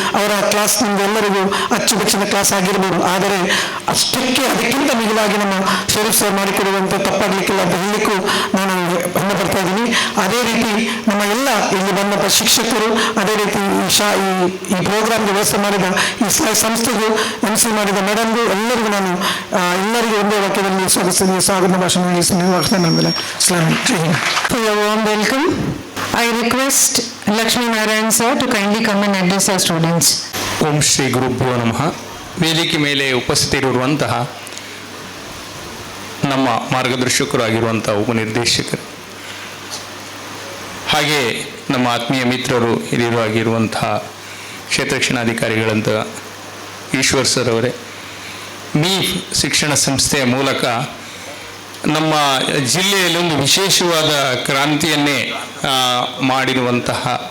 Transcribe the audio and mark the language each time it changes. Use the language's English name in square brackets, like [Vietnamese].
[Kannada] ಅವರ ಕ್ಲಾಸ್ ನಿಮ್ಗೆಲ್ಲರಿಗೂ ಅಚ್ಚುಮೆಚ್ಚಿನ ಕ್ಲಾಸ್ ಆಗಿರ್ಬೋದು. ಆದರೆ ಅದಕ್ಕಿಂತ ಮಿಗಿಲಾಗಿ ನಮ್ಮ ಶರೀಫ್ ಸರ್ ಮಾಡಿಕೊಡುವಂಥ ತಪ್ಪಾಗಲಿಕ್ಕಿಲ್ಲ ಅಂತ ಹೇಳಲಿಕ್ಕೂ ನಾನು ಹೆಮ್ಮೆ ಪಡ್ತಾ ಇದ್ದೀನಿ. ಅದೇ ರೀತಿ ನಮ್ಮ ಎಲ್ಲ ಇಲ್ಲಿ ಬಂದಂಥ ಶಿಕ್ಷಕರು, ಅದೇ ರೀತಿ ಈ ಪ್ರೋಗ್ರಾಮ್ಗೆ ವ್ಯವಸ್ಥೆ ಮಾಡಿದ ಈ ಸಂಸ್ಥೆಗೂ MC ಮಾಡಿದ ಮೇಡಮ್ಗೂ ಎಲ್ಲರಿಗೂ ನಾನು ಎಲ್ಲರಿಗೂ ಒಂದೇ ವಾಕ್ಯದಲ್ಲಿ ಸ್ವಾಗತ ಭಾಷಣ ನನ್ನ ಮೇಲೆ [English] For your warm welcome, I request Lakshmi Narayan sir to kindly come and address our students. [Sanskrit] ಓಂ ಶ್ರೀ ಗುರುಭ್ಯೋ ನಮಃ. [Kannada] ವೇದಿಕೆ ಮೇಲೆ ಉಪಸ್ಥಿತರಿರುವಂತಹ ನಮ್ಮ ಮಾರ್ಗದರ್ಶಕರು ಆಗಿರುವಂಥ ಉಪನಿರ್ದೇಶಕರು, ಹಾಗೆ ನಮ್ಮ ಆತ್ಮೀಯ ಮಿತ್ರರು ಹಿರಿಯರು ಆಗಿರುವಂತಹ ಕ್ಷೇತ್ರ ಶಿಕ್ಷಣಾಧಿಕಾರಿಗಳಂತ ಈಶ್ವರ್ ಸರ್ ಅವರೇ, ಮೀಫ್ ಶಿಕ್ಷಣ ಸಂಸ್ಥೆಯ ಮೂಲಕ ನಮ್ಮ ಜಿಲ್ಲೆಯಲ್ಲಿ ಒಂದು ವಿಶೇಷವಾದ ಕ್ರಾಂತಿಯನ್ನೇ ಮಾಡಿರುವಂತಹ